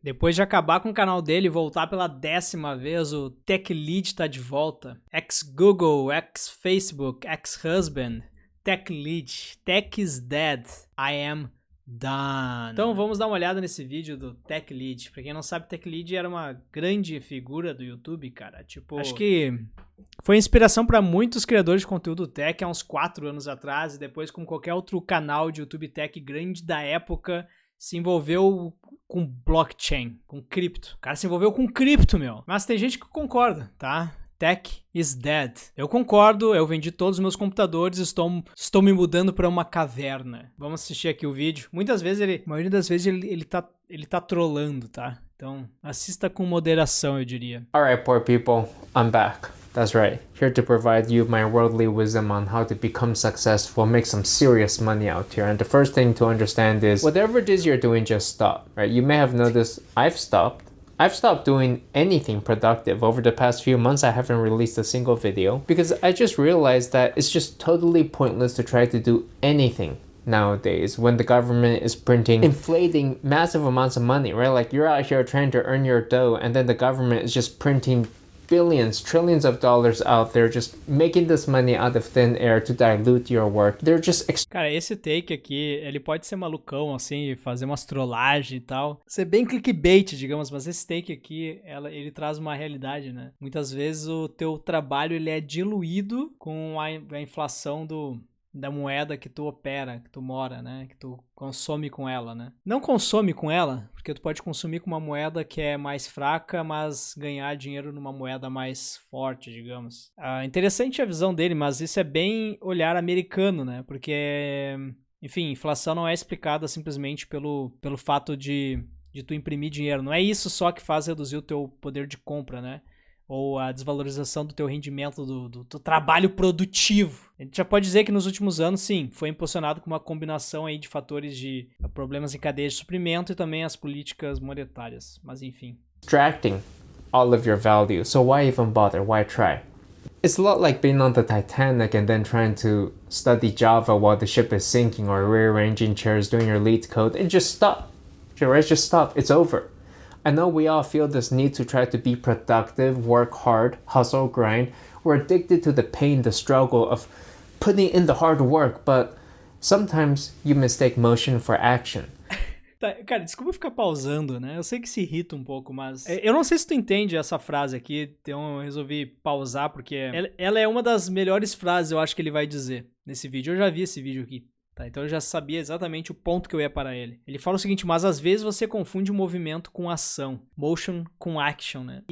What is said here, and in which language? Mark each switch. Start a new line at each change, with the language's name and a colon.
Portuguese: Depois de acabar com o canal dele e voltar pela 10ª vez, o Tech Lead tá de volta.
English: Ex-Google, ex-Facebook, ex-husband, Tech Lead, Tech is dead, I am done.
Portuguese: Então vamos dar uma olhada nesse vídeo do Tech Lead. Pra quem não sabe, Tech Lead era uma grande figura do YouTube, cara. Tipo, acho que foi inspiração pra muitos criadores de conteúdo tech há uns 4 anos atrás, e depois, como qualquer outro canal de YouTube tech grande da época, se envolveu com blockchain, com cripto. O cara se envolveu com cripto, meu. Mas tem gente que concorda, tá?
English: Tech is dead.
Portuguese: Eu concordo, eu vendi todos os meus computadores, estou me mudando para uma caverna. Vamos assistir aqui o vídeo. Muitas vezes a maioria das vezes ele tá trollando, tá? Então, assista com moderação, eu diria.
English: Alright, poor people, I'm back. That's right, here to provide you my worldly wisdom on how to become successful, make some serious money out here. And the first thing to understand is, whatever it is you're doing, just stop, right? You may have noticed I've stopped doing anything productive. Over the past few months, I haven't released a single video because I just realized that it's just totally pointless to try to do anything nowadays when the government is inflating massive amounts of money, right? Like, you're out here trying to earn your dough, and then the government is just printing billions, trillions of dollars out there, just making this money out of thin air to dilute your work. They're just...
Portuguese: Cara, esse take aqui, ele pode ser malucão, assim, fazer umas trollagens e tal. Ser bem clickbait, digamos, mas esse take aqui, ele traz uma realidade, né? Muitas vezes o teu trabalho, ele é diluído com a inflação da moeda que tu opera, que tu mora, né? Que tu consome com ela, né? Não consome com ela, porque tu pode consumir com uma moeda que é mais fraca, mas ganhar dinheiro numa moeda mais forte, digamos. Interessante a visão dele, mas isso é bem olhar americano, né? Porque, enfim, inflação não é explicada simplesmente pelo fato de tu imprimir dinheiro. Não é isso só que faz reduzir o teu poder de compra, né? Ou a desvalorização do teu rendimento, do teu trabalho produtivo. A gente já pode dizer que nos últimos anos, sim, foi impulsionado com uma combinação aí de fatores de problemas em cadeia de suprimento e também as políticas monetárias, mas enfim.
English: Extracting all of your value, so why even bother, why try? It's a lot like being on the Titanic and then trying to study Java while the ship is sinking, or rearranging chairs, doing your lead code, and just stop. Just stop, it's over. I know we all feel this need to try to be productive, work hard, hustle, grind. We're addicted to the pain, the struggle of putting in the hard work, but sometimes you mistake motion for action.
Portuguese: Tá, cara, desculpa ficar pausando, né? Eu sei que se irrita um pouco, mas... Eu não sei se tu entende essa frase aqui, então eu resolvi pausar, porque ela é uma das melhores frases, eu acho, que ele vai dizer nesse vídeo. Eu já vi esse vídeo aqui. Tá, então eu já sabia exatamente o ponto que eu ia parar ele. Ele fala o seguinte: mas às vezes você confunde o movimento com ação, motion com action, né?